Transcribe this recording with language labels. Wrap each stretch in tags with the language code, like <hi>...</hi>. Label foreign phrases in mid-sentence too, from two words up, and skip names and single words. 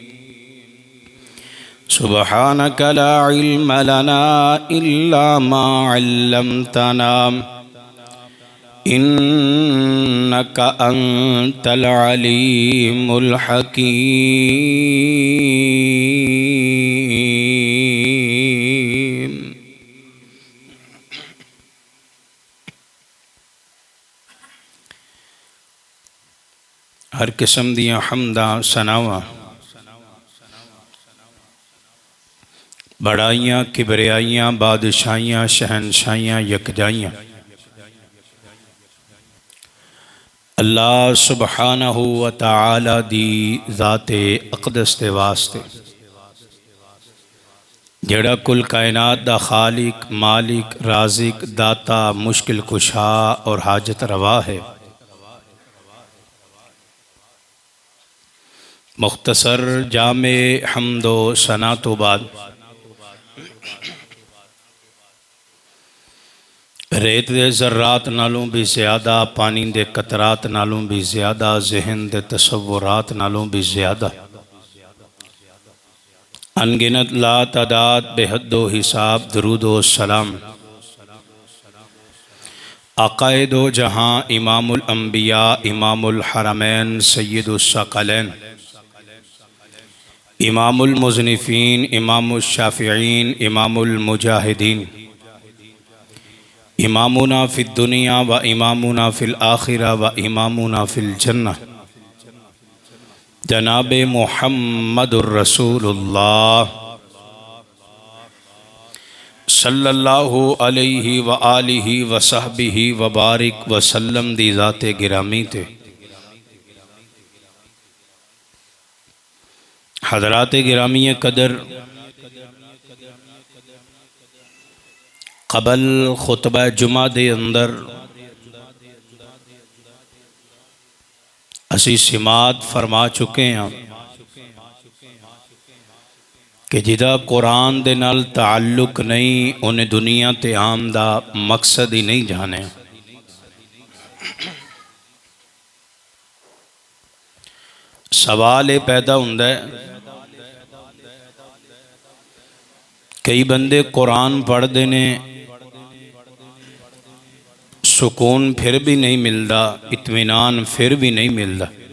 <ar>سبحانك لا علم لنا إلا ما علمتنا إنك أنت العليم الحكيم.</ar> <pa>ہر قسم دیاں حمداں ثناواں وڈیائیاں کبریائیاں بادشاہیاں شہنشاہیاں یکجائیاں</pa> <ar>الله سبحانه وتعالى</ar> <pa>دی ذات اقدس دے واسطے جہڑا کل کائنات دا خالق مالک رازق داتا مشکل کشا اور حاجت روا ہے. مختصر جامع حمدو ثنا تو بعد ریت دے ذرات نالوں بھی زیادہ، پانی دے قطرات نالوں بھی زیادہ، ذہن دے تصورات نالوں بھی زیادہ، ان گنت لا تعداد بے حدو حساب درودو سلام</pa> <ur>آقائے دو جہاں</ur> <ar>إمام الأنبياء إمام الحرمين سيد الثقلين إمام المصنفين إمام الشافعين إمام المجاهدين إمامنا في الدنيا وإمامنا في الآخرة وإمامنا في الجنة جناب محمد رسول الله صلى الله عليه وعلى آله وصحبه وبارك وسلم</ar> <pa>دی ذات گرامی تے حضرات گرامی قدر قبل خطبہ جمعہ دے اندر اسی سماعت فرما چکے ہیں کہ جدا قرآن دے نال تعلق نہیں انہیں دنیا تے آم دا مقصد ہی نہیں جانے. سوال یہ پیدا ہندا ہے، کئی بندے قرآن پڑھتے نے، سکون پھر بھی نہیں ملتا، اطمینان پھر بھی نہیں ملتا.</pa>